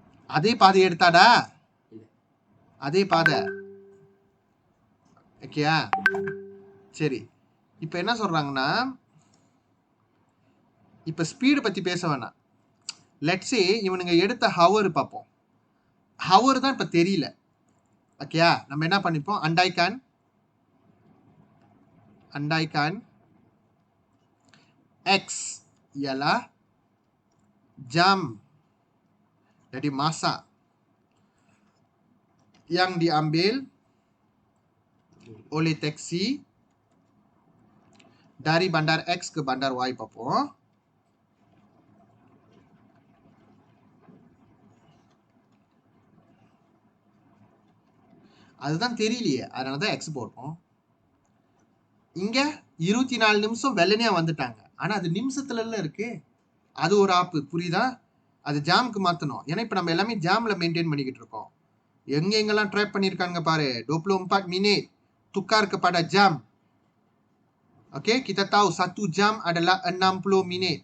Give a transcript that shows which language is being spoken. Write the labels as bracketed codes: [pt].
[ta] அதே பாதை எடுத்தாடா, அதே பாதை. ஓகேயா? சரி, இப்போ என்ன சொல்றாங்கன்னா, இப்போ ஸ்பீடு பத்தி பேச வேணாம். [en] let's say [ta] இவனுங்க எடுத்த ஹவர் பார்ப்போம். ஹவர் தான் இப்போ தெரியல. ஓகேயா? நம்ம என்ன பண்ணிப்போம், அண்டாய்கான் X [ms] ialah jam, jadi masa yang diambil oleh taksi dari bandar X ke bandar Y [ta] பார்ப்போம். அதுதான் தெரியலையே, அதனால தான் எக்ஸ் போட்டோம். இங்க 24 நிமிஷம் வெள்ளனையா வந்துட்டாங்க. ஆனா அது நிமிஷத்துல இருக்கு. அது ஒரு ஆப்பு, புரியுதா? அது ஜாமுக்கு மாத்தணும். ஏன்னா இப்ப நம்ம எல்லாமே ஜாம்ல மெயின்டைன் பண்ணிக்கிட்டு இருக்கோம். எங்கெங்கெல்லாம் ட்ராப் பண்ணியிருக்காங்க பாரு. [ms] 24 minit tukar kepada jam. Okay, kita tahu 1 jam adalah 60 minit.